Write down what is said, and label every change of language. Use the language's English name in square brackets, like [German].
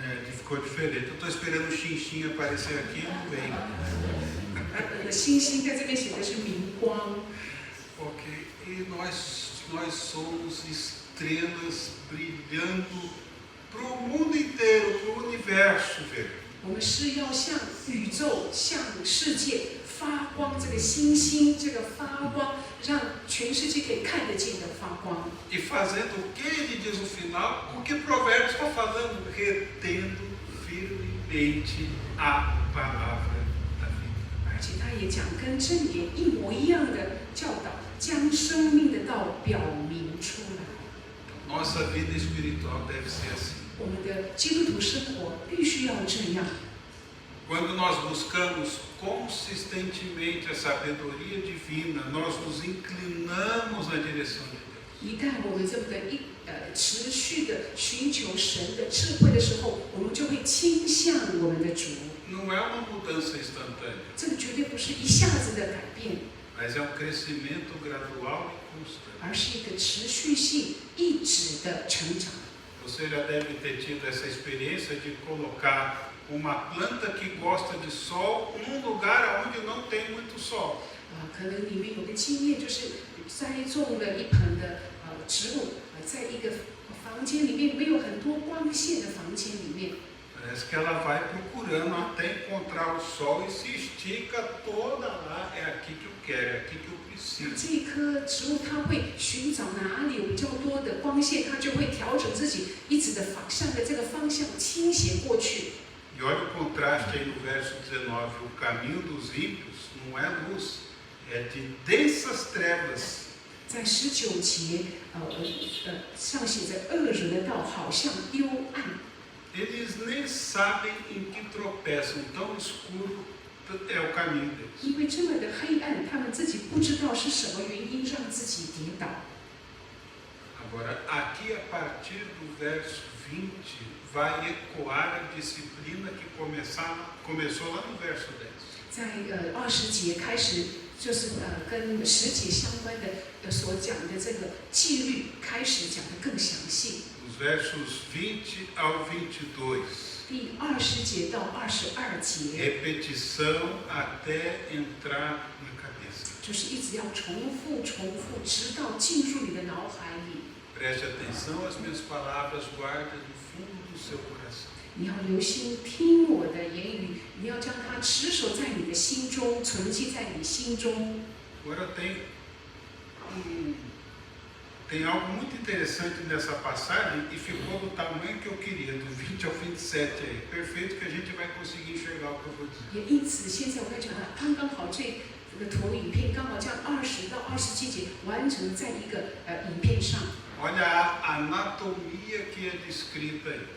[Portuguese] Ficou diferente. Eu estou esperando o Xinxin aparecer aqui e não vem. [Chinese] 星星在这边写的是明光。 [Portuguese] Ok. E nós somos estrelas brilhando para o mundo inteiro, para o universo ver. [Chinese] 我们是要向宇宙、向世界发光，这个星星，这个发光，让全世界可以看得见的发光。 [Portuguese] E fazendo o que ele diz no final? O que Provérbios está falando? Retendo firmemente a palavra da vida. [Chinese] 而且他也讲跟箴言一模一样的教导，将生命的道表明出来。 [Portuguese] Nossa vida espiritual deve ser assim. [Chinese] 我们的基督徒生活必须要这样。 [Portuguese] Quando nós buscamos consistentemente a sabedoria divina, nós nos inclinamos na direção de Deus. [Chinese] 一旦我们这么的持续的寻求神的智慧的时候，我们就会倾向我们的主。 [Portuguese] Não é uma mudança instantânea. [Chinese] 这个绝对不是一下子的改变， [Portuguese] Mas é um crescimento gradual e constante. [Chinese] 而是一个持续性、一直的成长。 [Portuguese] Você já deve ter tido essa experiência de colocar uma planta que gosta de sol num lugar onde não tem muito sol. [Chinese] 可能你们有个经验，就是栽种了一盆的植物，在一个房间里面没有很多光线的房间里面。 [Portuguese] Parece que ela vai procurando até encontrar o sol e se estica toda lá. É aqui que eu quero, é aqui que eu preciso. [Chinese] 这棵植物它会寻找哪里有比较多的光线，它就会调整自己一直的向着这个方向倾斜过去。 [Portuguese] E olha o contraste aí no verso 19. O caminho dos ímpios não é luz, é de densas trevas. [Chinese] 在19节，上写着恶人的道好像幽暗。 [Portuguese] Eles nem sabem em que tropeçam, tão escuro é o caminho deles. [Chinese] 因为这么的黑暗，他们自己不知道是什么原因让自己跌倒。 [Portuguese] Agora, aqui a partir do verso 20, vai ecoar a disciplina que começou lá no verso 10. [Chinese] 在20节开始，就是跟10节相关的所讲的这个纪律开始讲得更详细。 [Portuguese] Os versos 20 ao 22. [Chinese] 第20节到22节， [Portuguese] Repetição até entrar na cabeça. [Chinese] 就是一直要重复，直到进入你的脑海里。 [Portuguese] Preste atenção às minhas palavras, guarde no fundo do seu coração. [Chinese] 你要留心听我的言语，你要将它持守在你的心中，存记在你心中。 [Portuguese] Agora tem algo muito interessante nessa passagem e ficou do tamanho que eu queria, do 20 ao 27 aí. Perfeito que a gente vai conseguir enxergar o que eu vou dizer. [Chinese] 也因此，现在我该讲的刚好这个投影片刚好将20到27节完成在一个影片上。 [Portuguese] Olha a anatomia que é descrita aí.